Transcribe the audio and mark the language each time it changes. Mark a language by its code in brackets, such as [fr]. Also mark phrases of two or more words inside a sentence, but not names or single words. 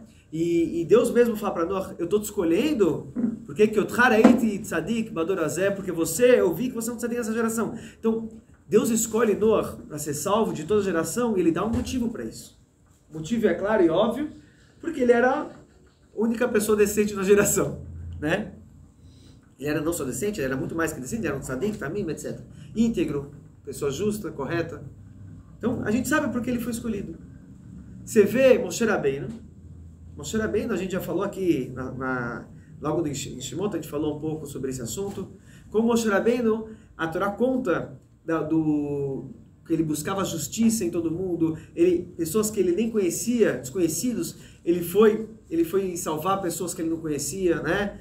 [pt] E Deus mesmo fala para Noah, eu estou te escolhendo, porque eu vi que você é um tzadik nessa geração. Então, Deus escolhe Noah para ser salvo de toda a geração e ele dá um motivo para isso. O motivo é claro e óbvio, porque ele era a única pessoa decente na geração, né? Ele era não só decente, ele era muito mais que decente, ele era um [he] צדיק, תמים, [pt] etc. Íntegro, pessoa justa, correta. Então, a gente sabe por que ele foi escolhido. Você vê Moshe Rabbeinu, a gente já falou aqui, logo em Shemot, a gente falou um pouco sobre esse assunto. Como Moshe Rabbeinu, a Torá conta que ele buscava justiça em todo mundo, pessoas que ele nem conhecia, desconhecidos, ele foi salvar pessoas que ele não conhecia, né?